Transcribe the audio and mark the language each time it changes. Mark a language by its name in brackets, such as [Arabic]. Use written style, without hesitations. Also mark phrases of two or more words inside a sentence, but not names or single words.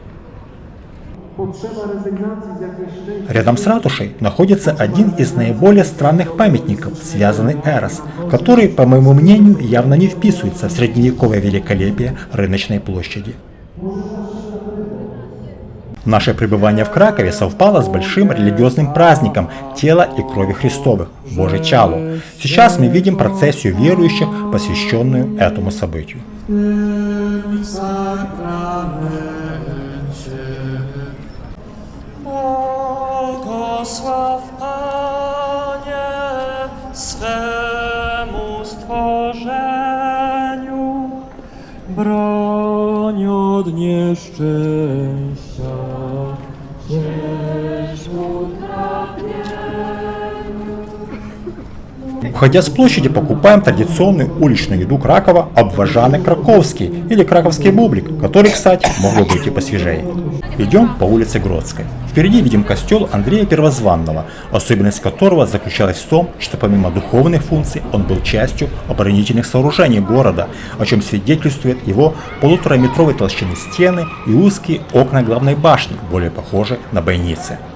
[Russian] Рядом с ратушей находится один из наиболее странных памятников, связанный Эрос, который, по моему мнению, явно не вписывается в средневековое великолепие Рыночной площади. Наше пребывание в Кракове совпало с большим религиозным праздником тела и крови Христовых, Божий Чалу. Сейчас мы видим процессию верующих, посвященную этому событию. [Polish] Błogosław Panie swemu stworzeniu, broń od nieszczęścia, ciesz utrapieniu. [Russian] Уходя с площади, покупаем традиционную уличную еду Кракова – обважанный краковский или краковский бублик, который, кстати, мог бы быть и посвежее. Идем по улице Гродской. Впереди видим костел Андрея Первозванного, особенность которого заключалась в том, что помимо духовных функций он был частью оборонительных сооружений города, о чем свидетельствует его 1,5-метровой толщины стены и узкие окна главной башни, более похожие на бойницы.